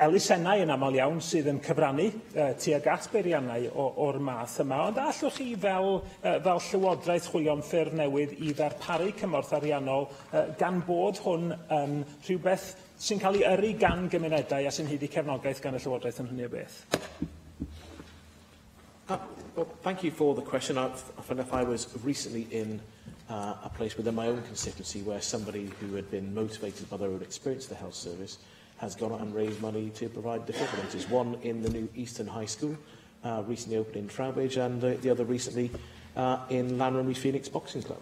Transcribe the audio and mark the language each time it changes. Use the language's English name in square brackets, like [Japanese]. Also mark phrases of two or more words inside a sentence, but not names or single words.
[Welsh] elusennau yn aml iawn sydd yn cyfrannu tuag at beiriannau o'r math yma, ond allwch chi fel Llywodraeth chwilio'n ffyrdd newydd i ddarparu cymorth ariannol gan bod hwn yn rhywbeth sy'n cael ei yrru gan gymunedau a sy'n hyd i cefnogaeth gan y Llywodraeth yn hynny o beth? [English] Well, thank you for the question. I find if I was recently in a place within my own constituency where somebody who had been motivated by their own experience of the health service has gone out and raised money to provide defibrillators. One in the new Eastern High School, recently opened in Trowbridge, and the other recently in Lanramie Phoenix Boxing Club.